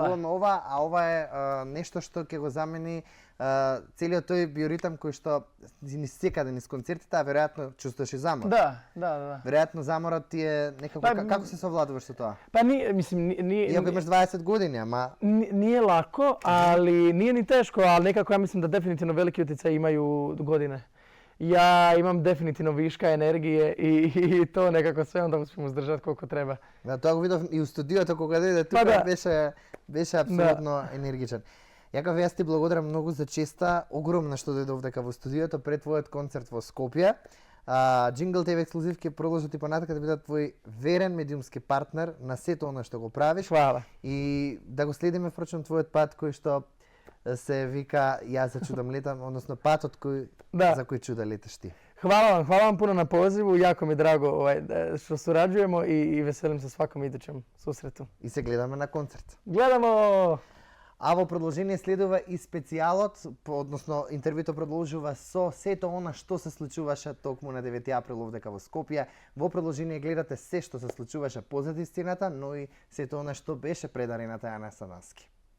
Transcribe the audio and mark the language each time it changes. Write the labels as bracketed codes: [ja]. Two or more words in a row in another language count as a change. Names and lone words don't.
[mk] добиваме ова, а ова е нешто што ќе го замени целиот тој биоритам кој што ни секаде низ концертите, а веројатно чувствуваш и замор. Да. Веројатно заморот ти е некако, Па, како се совладуваш со тоа? Па мислим, Иако имаш 20 години, ама [hr] Nije lako, ali nije ni teško, ali nekako ja mislim da definitivno veliki utjecaj imaju godine. Ja imam definitivno viška energije i to nekako sve onda uspijem uzdržati koliko treba. [mk] да, тоа го видов и у студиото кога дојде тука, Па да. беше апсолутно енергичен. Јаков, јас ти благодарам многу за честа, огромна што дојде овдека во студиото пред твојот концерт во Скопје. Jingle TV ексклузив ќе продолжи ти понатака да биде твој верен медиумски партнер на сето она што го правиш. [hr] Hvala. [mk] И да го следиме впрочем твојот пат кој што се вика Јас за чудом летам, односно патот за кој чуда леташ ти. [hr] Hvala vam puno na pozivu, jako mi je drago što surađujemo i veselim se svakom idućem susretu. [mk] И се гледаме на концерт. [hr] Gledamo! [mk] А во продолжение следува и специјалот, односно интервјуто продолжува со сето она што се случуваше токму на 9 април овдека во Скопје. Во продолжение гледате се што се случуваше позади сцената, но и сето она што беше пред арената Јане Сандански.